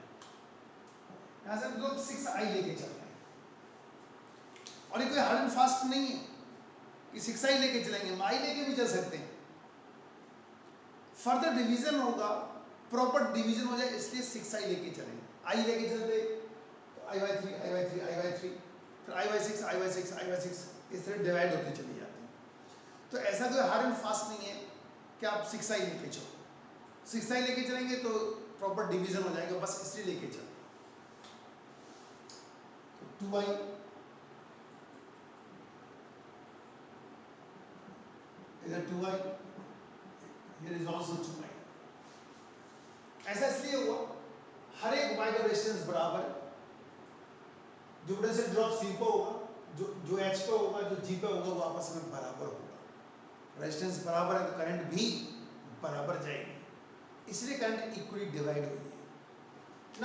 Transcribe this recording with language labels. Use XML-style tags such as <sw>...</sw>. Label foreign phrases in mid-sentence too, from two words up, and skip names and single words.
<hi>यहाँ से हम लोग 6i लेके चल रहे हैं और ये कोई</hi> <en>hard and fast</en> <hi>नहीं है कि 6i लेके चलेंगे, हम i लेके भी चल सकते हैं।</hi> <en>further division</en> <hi>होगा,</hi> <en>proper division</en> <hi>हो जाए, इसलिए 6i लेके चलेंगे। i लेके चलते तो i/3 i/3 i/3 फिर i/6 i/6 i/6 इस तरह डिवाइड होती चली जाती है। तो ऐसा कोई</hi> <en>hard and fast</en> <hi>नहीं है कि आप 6i लेके चलो। 6i लेके चलेंगे तो</hi> <en>proper division</en> <hi>हो जाएगा, बस इसलिए लेके चलते। 2i इधर 2i,</hi> <en>here is also 2i।</en> <hi>ऐसा इसलिए हुआ, हर एक y का रेजिस्टेंस बराबर है। जो</hi> <en>potential drop</en> <hi>C पे होगा, जो H पे होगा, जो G पे होगा, वो आपस में बराबर होगा। रेजिस्टेंस बराबर है तो करंट भी बराबर जाएगी, इसलिए</hi> <en>current equally divide</en> <hi>हुई है।</hi>